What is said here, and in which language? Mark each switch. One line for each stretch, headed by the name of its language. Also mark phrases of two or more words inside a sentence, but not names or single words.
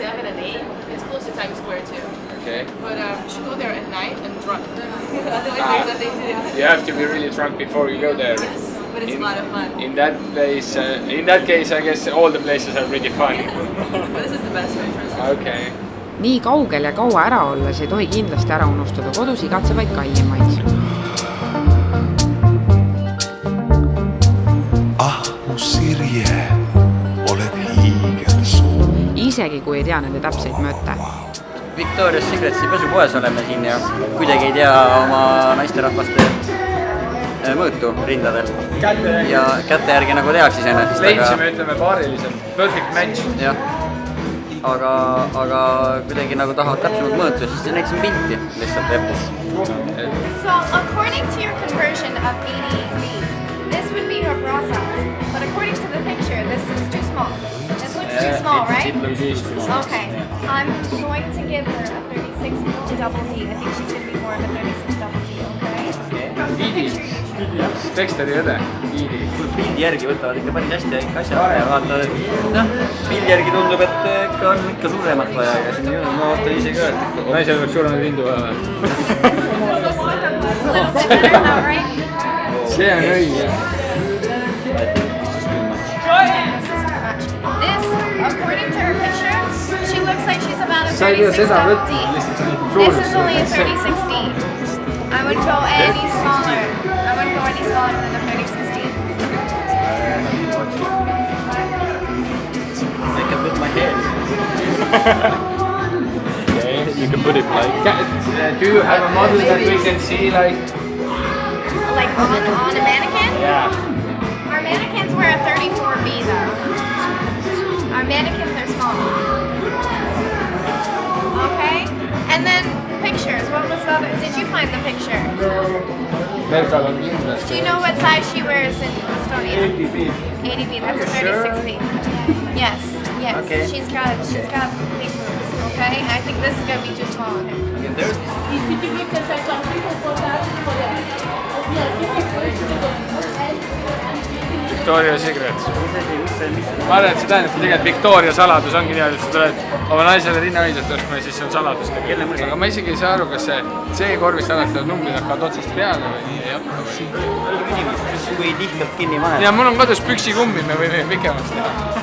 English: It's close to Times Square too. Okay. But you should go there at night and drunk. Otherwise, there's nothing to do. You have to be really drunk before you go there. Yes, but it's a lot of fun. In that place, in that case, I guess all the places are pretty fun. But this is the best way for us. Okay.
Estonian: nii kaugel ja kaua ära olles ei tohi kindlasti ära unustada kodus igatsevaid kallimaid. Mu Sirje, oled hiigelsuur. Isegi kui ei tea nende täpseid mõõte. Victoria's Secretsi pesupoes oleme siin ja kuidagi ei tea oma naisterahvaste mõõtu rindadel. Ja kätte järgi nagu tehakse iseenesest. Leidsime, ütleme paariliselt.
English: Perfect match.
Estonian: Jah. Aga kuidagi nagu tahavad täpsemalt mõõtu, siis näitasin pilti lihtsalt Apple'is.
English: So, according to your conversion of 80 degrees, this would be her bra size. But according to the picture, this is too small. This looks too small, right? It looks too small. Okay. I'm going to give her a 36 double D. I think she's going to be more of a 36 double D, okay? From the picture.
Estonian: Teksteri õde. Iidi. Pildi järgi võtavad ikka päris hästi ikka asja ja vaata, pildi järgi tundub, et ikka on ikka suuremat vaja ja siin ma vaatan ise ka, et Naisel oleks suuremaid rindu vaja. See on õige.
English: This, according to her picture, she looks like she's about a
Estonian: Sa ei pea
English: 36
Estonian: seda
English: double
Estonian: võtma,
English: D.
Estonian: lihtsalt sa näitad
English: This is
Estonian: suurust.
English: only a 36D. I wouldn't go any smaller. I wouldn't go any smaller than a 36D. I can put my head. You can put it like... Do you have a model that we can see like... Like on a mannequin? Yeah. Our mannequins wear a 34B though. Our mannequins are small. Okay? And then pictures. What was the other? Did you find the picture?
Estonian: Merkal on kindlasti.
English: Do you know what size she wears in Estonia? 80B. 80B. That's a 36B. Yes. Yes. Okay. She's got big boobs. Okay? I think this is gonna be too small on her. Victoria's Secret.
Estonian: Ma arvan, et see tähendab, et tegelikult Victoria saladus ongi niimoodi, et sa tuled oma naisele rinnahoidjat ostma ja siis see on saladus. Aga ma isegi ei saa aru, kas see C-korvis alati need numbrid hakkavad otsast peale või ei hakka või? Kui tihkalt kinni paned. Ja mul on kodus püksikummi, me võime pikemaks teha.